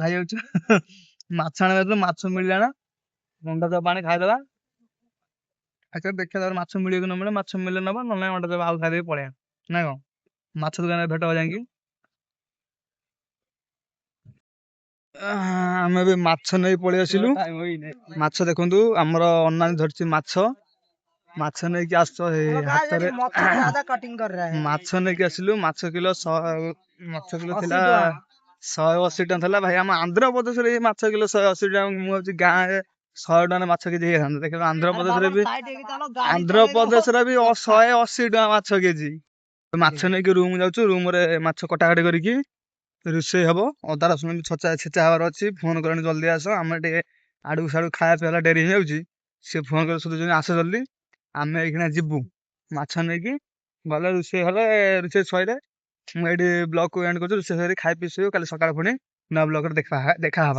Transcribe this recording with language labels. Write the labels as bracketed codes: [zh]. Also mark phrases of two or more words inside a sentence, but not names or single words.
[or] ଖାଇଯାଉଛୁ ମାଛ ଆଣିବା ମାଛ ମିଳିଲା ନା ଅଣ୍ଡା ଚପ ଆଣି ଖାଇଦେବା ଆଚ୍ଛା ଦେଖିବା ତାର ମାଛ ମିଳିବ କି ନ ମିଳେ ମାଛ ମିଳିଲେ ନବା ନହେଲେ ଅଣ୍ଡା ଚପ ଆଉ ଖାଇଦେଇକି ପଳେଇବା ନା କଣ ମାଛ ଦୋକାନରେ ଭେଟ ହବା ଯାଇକି ଆମେ ଏବେ ମାଛ ନେଇ ପଳେଇ ଆସିଲୁ ମାଛ ଦେଖନ୍ତୁ ଆମର ଅନାନି ଧରିଛି ମାଛ ନେଇକି ଆସ [en] Hello guys [or] ହାତରେ [hi] मच्छर ज्यादा कटिंग कर रहा है [or] ମାଛ ନେଇକି ଆସିଲୁ ମାଛ କିଲୋ ମାଛ କିଲୋ 80 ଥିଲା टका 180 ଟଙ୍କା ଥିଲା ଭାଇ ଆମ ଆନ୍ଧ୍ରପ୍ରଦେଶରେ ଏଇ ମାଛ କିଲୋ 180 ଟଙ୍କା ମୁଁ ଭାବୁଛି ଗାଁରେ 100 ଟଙ୍କାରେ ମାଛ କେଜି ହେଇଥାନ୍ତା ଦେଖିବ [hi] अरे बाबा [or] ଆନ୍ଧ୍ରପ୍ରଦେଶରେ ବି साइड ହେଇକି ଚାଲ ଗାଡି ଚଲେଇଦବ ଆନ୍ଧ୍ରପ୍ରଦେଶରେ ବି କଥା 180 ଟଙ୍କା ମାଛ କେଜି ମାଛ ନେଇକି ରୁମ ଯାଉଛୁ ରୁମ ରେ ମାଛ କଟାକଟି କରିକି ରୋଷେଇ ହବ ଅଦା ରସୁଣ ବି ଛେଚା ହବାର ଅଛି ଫୋନ କଲେଣି ଜଲ୍ଦି ଆସ ଆମେ ଟିକେ ଆଡକୁ ସାଡୁ ଖାଇବା ପିଇବା ଡେରି ହେଇଯାଉଛି ସେ ଫୋନ କରି ଶୋଧୁଛନ୍ତି ଆସ ଜଲ୍ଦି ଆମେ ଏଇଖିଣା ଯିବୁ ମାଛ ନେଇକି ଗଲେ ରୋଷେଇ ସଇଲେ ମୁଁ ଏଇଠି ବ୍ଲଗ କୁ ଏଣ୍ଡ କରୁଛି ରୋଷେଇ ସରି ଖାଇ ପିଇ ଶୋଇବୁ କାଲି ସକାଳେ ପୁଣି ନୂଆ ବ୍ଲଗରେ ଦେଖାହବା